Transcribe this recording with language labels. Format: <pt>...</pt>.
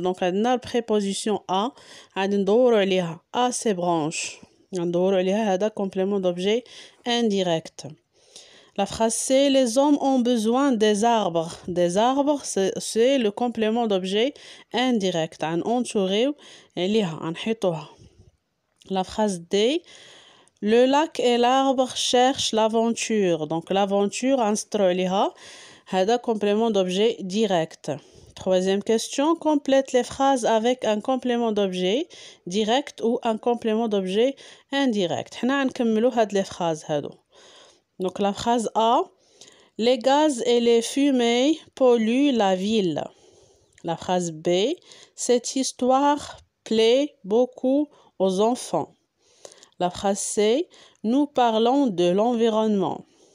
<ar>Donc عندنا البريبوزيسيون a غادي ندوروا عليها</ar> <fr>à ses branches،</fr> <ar>ندوروا عليها هذا</ar> <fr>complément d'objet indirect. La phrase C: les hommes ont besoin des arbres. Des arbres, c'est le complément d'objet indirect.</fr> <ar>غننطوريو عليها غنحيطوها.</ar> <fr>La phrase D: le lac et l'arbre cherchent l'aventure.</fr> <ar>Donc l'aventure غنسطروا عليها هذا</ar> <fr>complément d'objet direct. Troisième question: complète les phrases avec un complément d'objet direct ou un complément d'objet indirect.</fr> <ar>حنا غنكملوا هاد</ar> <fr>les phrases</fr> <ar>هادو.</ar> <fr>Donc la phrase A: les gaz et les fumées polluent la ville. La phrase B: cette histoire plaît beaucoup aux enfants. La phrase C: nous parlons de l'environnement.</fr>